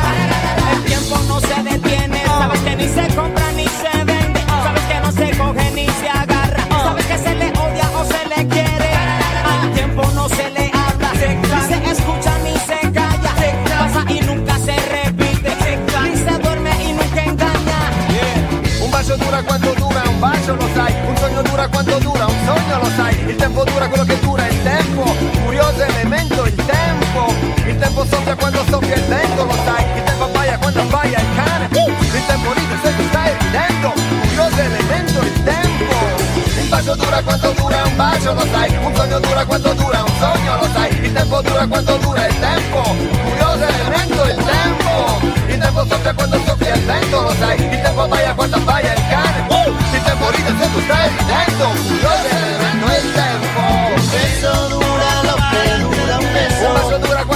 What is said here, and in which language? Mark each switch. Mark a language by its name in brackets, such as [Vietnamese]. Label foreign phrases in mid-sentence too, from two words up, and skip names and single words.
[Spanish] El tiempo no se detiene, sabes que ni se compra ni se vende, sabes que no se coge ni se agarra, sabes que se le odia o se le quiere. Al tiempo no se le habla, ni se escucha ni se calla, pasa y nunca se repite, ni se duerme y nunca engaña. Un vaso dura cuanto dura, un vaso [Italian] lo sai. Un sogno dura quanto dura, un sogno lo sai. Il tempo dura quello che dura il tempo. Curioso elemento il tempo. Il tempo soffia quando soffia il vento, lo sai. Il tempo abbaia quando abbaia il cane. Il tempo ride se tu stai ridendo. Curioso elemento il tempo. Il bacio dura quanto dura, un bacio lo sai. Un sogno dura quanto dura, un sogno lo sai. Il tempo dura quanto dura il tempo. Curioso elemento il tempo. Il tempo soffia quando soffia il vento, lo sai. Il tempo abbaia quando abbaia il cane. Il tempo ride se tu stai ridendo. Curioso elemento il tempo. [Spanish] Un beso dura lo que dura un beso. Un